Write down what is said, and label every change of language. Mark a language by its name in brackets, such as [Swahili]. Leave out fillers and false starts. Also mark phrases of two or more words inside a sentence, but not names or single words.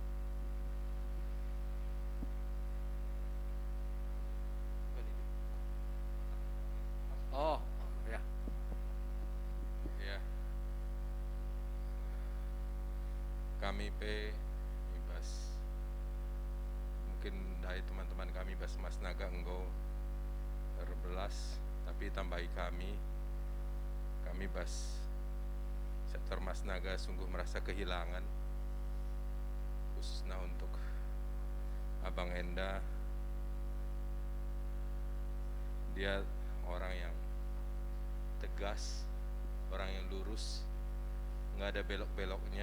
[Indonesian] Oh, ya. Ya. Kami ibas mungkin dari teman-teman kami bas Mas Naga [Batak Karo] enggo terbelas, [Indonesian] tapi tambahi kami bas sektor Mas Naga sungguh merasa kehilangan, khususnya untuk Abang Enda. Dia orang yang tegas, orang yang lurus, nggak ada belok-beloknya.